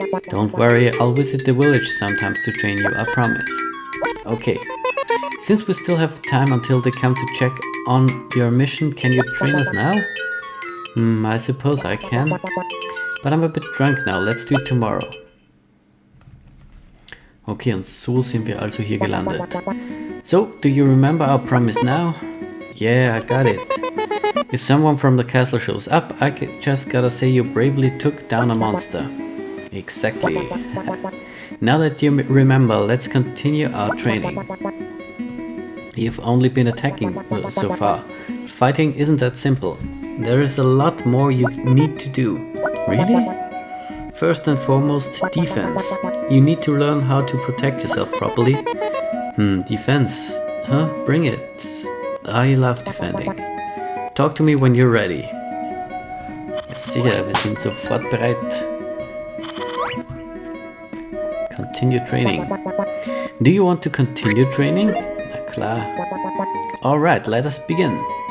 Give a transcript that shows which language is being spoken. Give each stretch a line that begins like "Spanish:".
English: Don't worry, I'll visit the village sometimes to train you, I promise. Okay, since we still have time until they come to check on your mission, can you train us now? I suppose I can. But I'm a bit drunk now, let's do it tomorrow.
German: Okay, und so sind wir also hier gelandet.
English: So, do you remember our promise now? Yeah, I got it. If someone from the castle shows up, I just gotta say you bravely took down a monster. Exactly. Now that you remember, let's continue our training. You've only been attacking so far. Fighting isn't that simple. There is a lot more you need to do. Really? First and foremost, defense. You need to learn how to protect yourself properly. Defense. Huh? Bring it. I love defending. Talk to me when you're ready.
German: Sicher, wir sind sofort bereit.
English: Continue training. Do you want to continue training?
German: Na klar.
English: Alright, let us begin.